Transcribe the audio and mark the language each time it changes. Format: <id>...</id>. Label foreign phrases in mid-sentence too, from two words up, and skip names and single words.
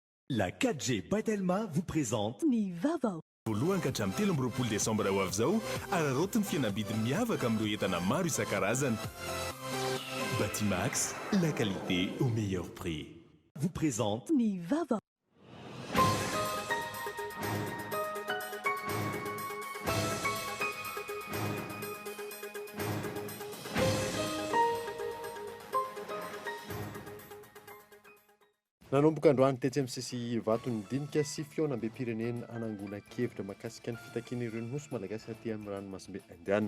<fr>La 4G Batelma vous présente</fr> <mg>Ny vaovao. Voalohany ka hatramin'ny 13 Desambra ho avy izao ararotiny fihenam-bidy miavaka amin'ireo entana maro isan-karazany.</mg> <fr>Batimax, la qualité au meilleur prix. vous présente</fr> <mg>Ny vaovao. Nanomboka androany tetsy amin'ny sisy vato ny dinika sy fioanam-be-pirenena anangonan-kevitra mahakasika ny fitakiana ireo nosy malagasy aty amin'ny ranomasimbe indianina.</mg>